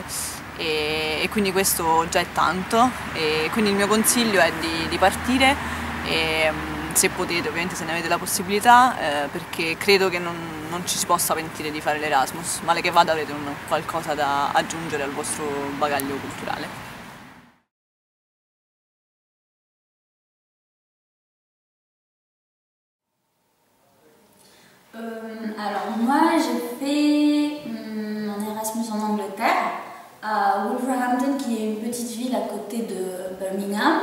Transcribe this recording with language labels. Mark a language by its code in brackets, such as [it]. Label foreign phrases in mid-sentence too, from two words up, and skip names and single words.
[it] E quindi questo già è tanto, e quindi il mio consiglio è di partire, e se potete, ovviamente se ne avete la possibilità, perché credo che non ci si possa pentire di fare l'Erasmus, male che vada avrete qualcosa da aggiungere al vostro bagaglio culturale. [fr] Alors moi j'ai fait mon Erasmus en Angleterre, à Wolverhampton, qui est une petite ville à côté de Birmingham.